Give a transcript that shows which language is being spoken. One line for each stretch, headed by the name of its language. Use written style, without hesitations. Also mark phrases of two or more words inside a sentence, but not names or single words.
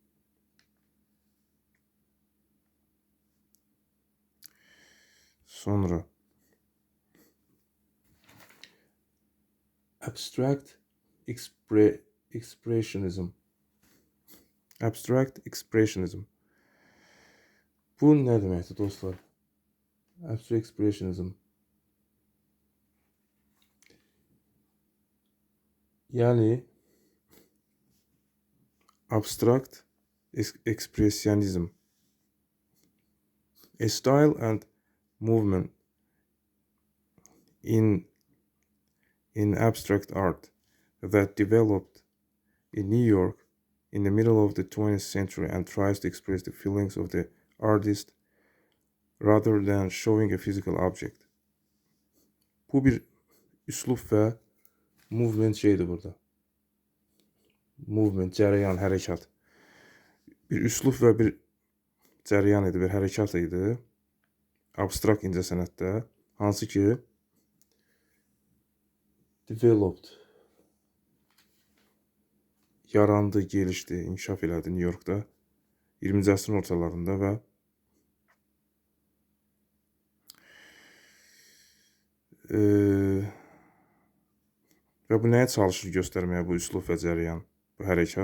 Azerbaijani: Sonra
English: abstract expressionism.
Azerbaijani: Bu nə deməkdir dostlar?
English: Abstract expressionism. Yəni abstract expressionism. A style and movement in abstract art that developed in New York in the middle of the 20th century and tries to express the feelings of the artist rather than showing a physical object.
Azerbaijani: Bu bir üslub və movement şeydir burada. Movement, cərəyan, hərəkat. Bir üslub və bir cərəyan idi, bir hərəkat idi. Abstrakt incəsənətdə, hansı ki developed, yarandı, gelişdi, inkişaf elədi New Yorkda 20-ci əsrin ortalarında və bu nəyə çalışır göstərməyə bu üslub və cərəyan, bu hərəkat?